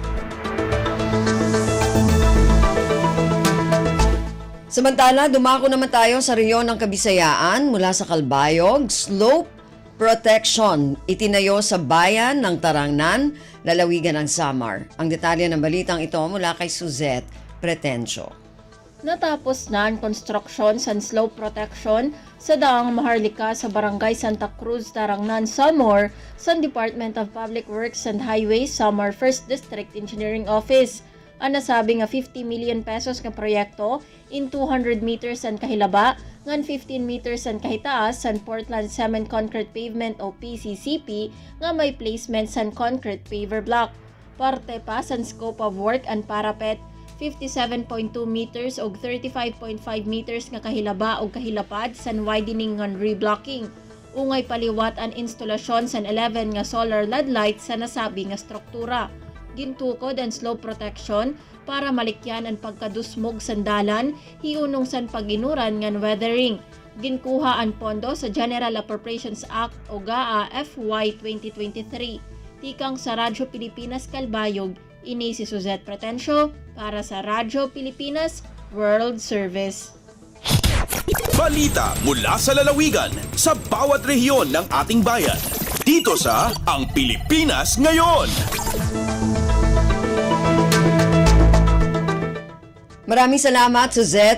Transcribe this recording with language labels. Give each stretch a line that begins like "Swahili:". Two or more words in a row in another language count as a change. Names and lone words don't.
Filipino: Samantala, dumako naman tayo sa rehiyon ng Kabisayaan mula sa Calbayog.
English: Slope protection
Filipino: itinayo sa bayan ng Tarangnan, lalawigan ng Samar. Ang detalye ng balitang ito mula kay Suzette Pretencio. Natapos na ang construction sa
English: slope protection
Filipino: sa daang Maharlika sa Barangay Santa Cruz, Tarangnan, Samar sa Department of Public Works and Highways, Samar 1st District Engineering Office.
Waray: Ang nasabi nga 50
English: million pesos
Waray: nga proyekto in 200 meters ang kahilaba, ngan 15 meters ang kahitaas san Portland Cement Concrete Pavement o PCCP nga may placement san
English: concrete paver block.
Waray: Parte pa san
English: scope of work
Waray: ang parapet 57.2 meters o 35.5 meters nga kahilaba o kahilapad san widening ngan reblocking. Ungay paliwat ang instalasyon san 11 nga
English: solar LED light
Waray: sa nasabi nga struktura. Gintukod ang
English: slope protection
Waray: para malikyan ang pagkadusmog sandalan, hiunong san paginuran ngan weathering. Ginkuha ang pondo sa General Appropriations Act o GAA FY 2023. Tikang sa Radyo Pilipinas Calbayog, ini si Suzette Pretencio para sa Radyo Pilipinas World Service.
Filipino: Balita mula sa lalawigan sa bawat rehiyon ng ating bayan. Dito sa Ang Pilipinas Ngayon. Maraming salamat, Suzette.